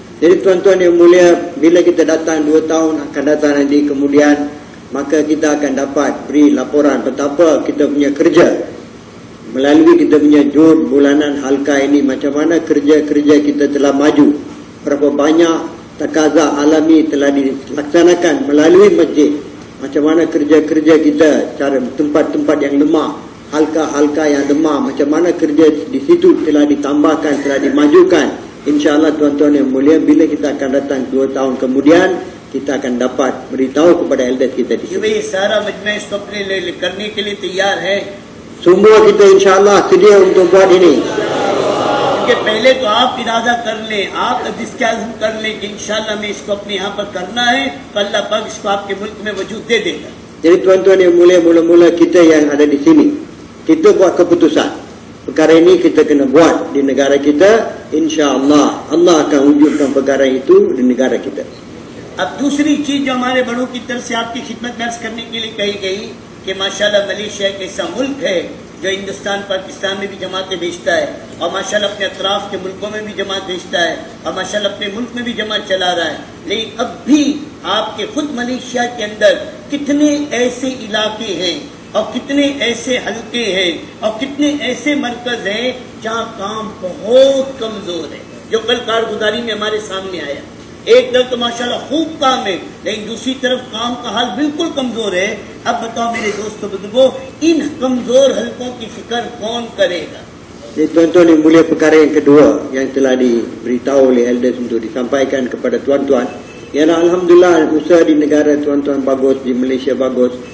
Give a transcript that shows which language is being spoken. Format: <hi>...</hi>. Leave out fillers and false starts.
<ms>Jadi tuan-tuan yang mulia, bila kita datang 2 tahun akan datang nanti kemudian, maka kita akan dapat beri laporan betapa kita punya kerja melalui kita punya jud bulanan halqa ini, macam mana kerja-kerja kita telah maju, berapa banyak takaza alami telah dilaksanakan melalui masjid, macam mana kerja-kerja kita, cara tempat-tempat yang lemah, halqa-halqa yang lemah, macam mana kerja di situ telah ditambahkan, telah dimajukan. InsyaAllah tuan-tuan yang mulia, bila kita akan datang 2 tahun kemudian, kita akan dapat beritahu kepada elders kita di sini.</ms> <hi>ये सारा मजमा इसको अपने करने के लिए तैयार है।</hi> <ms>Semua kita insyaAllah sedia untuk buat ini.</ms> <hi>क्योंकि पहले तो आप इरादा कर लें, आप इसके आज़म कर लें कि इंशाअल्लाह मैं इसको अपने यहाँ पर करना है, तो अल्लाह पाक इसको आपके मुल्क में वजूद दे देगा।</hi> <ms>Jadi tuan-tuan yang mulia, mula-mula kita yang ada di sini, kita buat keputusan. Perkara ini kita kena buat di negara kita. InsyaAllah Allah akan wujudkan perkara itu di negara kita.</ms> <hi>अब दूसरी चीज जो हमारे बड़ों की तरफ से आपकी खिदमत में अर्ज करने के लिए कही गई कि माशाल्लाह मलेशिया एक ऐसा मुल्क है जो हिंदुस्तान पाकिस्तान में भी जमातें भेजता है, और माशाल्लाह अपने अतराफ के मुल्कों में भी जमात भेजता है, और माशाल्लाह अपने मुल्क में भी जमात चला रहा है। लेकिन अब भी आपके खुद मलेशिया के अंदर कितने ऐसे इलाके हैं और कितने ऐसे हल्के हैं और कितने ऐसे मरकज हैं जहाँ काम बहुत कमजोर है, जो कल कारगुजारी में हमारे सामने आया। एक तरफ तो माशाल्लाह खूब काम है, लेकिन दूसरी तरफ काम का हाल बिल्कुल कमजोर है। अब बताओ मेरे दोस्तों बुजुर्गों, इन कमजोर हलकों की फिक्र कौन करेगा?</hi> <ms>Jadi tuan-tuan yang mulia, perkara yang kedua yang telah diberitahu oleh elders untuk disampaikan kepada tuan-tuan ialah alhamdulillah usaha di negara tuan-tuan bagus, di Malaysia bagus.</ms>